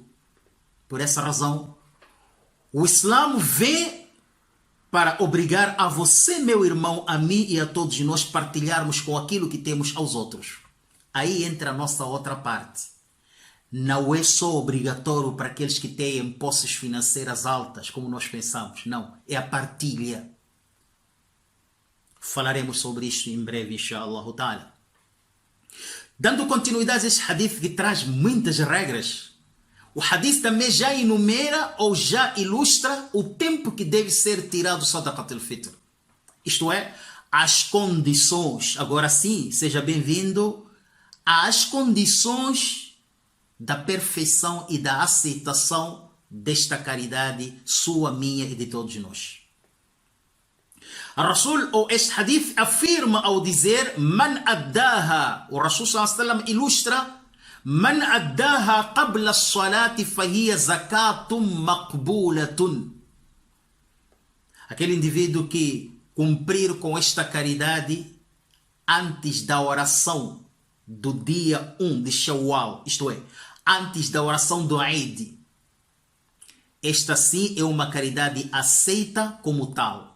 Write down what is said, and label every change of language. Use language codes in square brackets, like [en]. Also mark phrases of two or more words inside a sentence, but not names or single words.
[pt] Por essa razão, o Islã vem para obrigar a você, meu irmão, a mim e a todos nós partilharmos com aquilo que temos aos outros. Aí entra a nossa outra parte. Não é só obrigatório para aqueles que têm posses financeiras altas, como nós pensamos. Não, é a partilha. Falaremos sobre isso em breve, [ar] إن شاء الله تعالى. [pt] Dando continuidade a este hadith que traz muitas regras, o hadith também já enumera ou já ilustra o tempo que deve ser tirado [ar] صدقة الفطر. [pt] Isto é, as condições. Agora sim, seja bem-vindo às condições da perfeição e da aceitação desta caridade sua, minha e de todos nós. O Rasul, ou este hadith, afirma ao dizer [ar] من أداها. O رسول صلى الله ilustra من أداها قبل الصلاة فهي زكاة مقبولة. [pt] Aquele indivíduo que cumprir com esta caridade antes da oração do dia 1 de Shawwal, isto é, antes da oração do Eid. Esta sim é uma caridade aceita como tal.